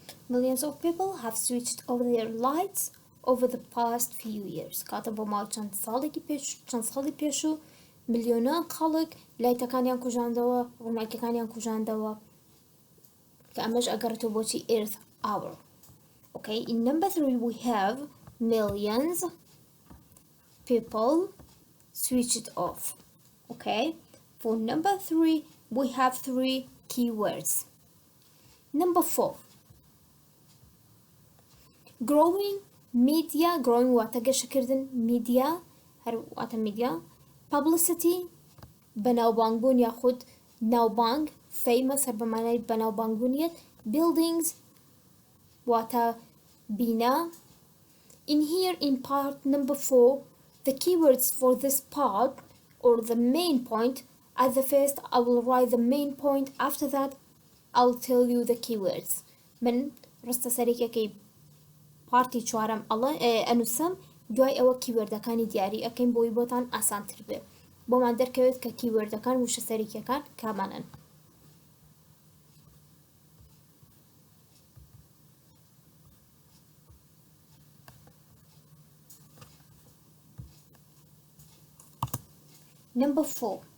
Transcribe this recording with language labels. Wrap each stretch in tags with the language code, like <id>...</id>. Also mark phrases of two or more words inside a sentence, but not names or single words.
<en>Millions of people have switched off their lights over the past few years.</en> <ckb>كاتبوا مال چند ساڵی پێش و ملیۆنان خەڵک لایتەکانیان کوژاندەوە ڕووناکیەکانیان کوژاندەوە کە ئەمەش ئەگەڕێتەوە بۆچی Earth Hour.</ckb> <en>Okay, in number 3 we have millions people switched off. Okay, for number 3 we have 3 keywords. Number 4, growing media, growing</en> <ckb>واتە گەشەکردن media هەر واتە</ckb> <en>media publicity</en> <ckb>بەناوبانگبوون یاخود ناوبانگ famous هەر بەمانای بەناوبانگبوونیەت buildings واتە بینە.</ckb> <en>In here in part number 4 the keywords for this part or the main point at the first I will write the main point, after that I'll tell you the keywords.</en> <ckb>من ڕستە سەرێکەکەی پارتی چوارەم ئەنووسم دوای ئەوە کیوەردەکانی دیاری ئەەکەین بۆی بۆتان ئاسانتر بێ بۆمان دەرکەوێت کە کیوەردەکان وشە سەرێکیەکان کامانن.</ckb> <en>Number 4,</en>